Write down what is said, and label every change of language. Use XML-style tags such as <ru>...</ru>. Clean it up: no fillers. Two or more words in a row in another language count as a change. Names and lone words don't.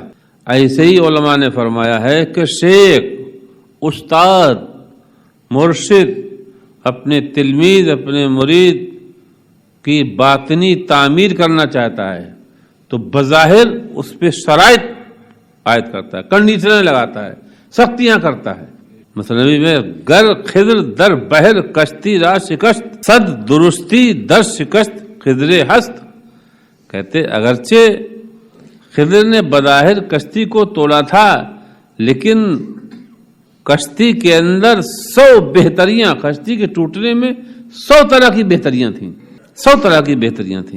<ur>ایسے ہی علماء نے فرمایا ہے کہ شیخ، استاد، مرشد اپنے تلمیذ، اپنے مرید کی باطنی تعمیر کرنا چاہتا ہے تو بظاہر اس پہ شرائط عائد کرتا ہے، کنڈیشنیں لگاتا ہے، سختیاں کرتا ہے، مثنوی میں</ur> <fa>گر خضر در بحر کشتی را شکست صد درستی در شکست خضر ہست.</fa> <ur>کہتے اگرچہ خضر نے بظاہر کشتی کو توڑا تھا لیکن کشتی کے اندر 100 بہتریاں، کشتی کے ٹوٹنے میں 100 طرح کی بہتریاں تھیں، 100 طرح کی بہتریاں تھیں.</ur>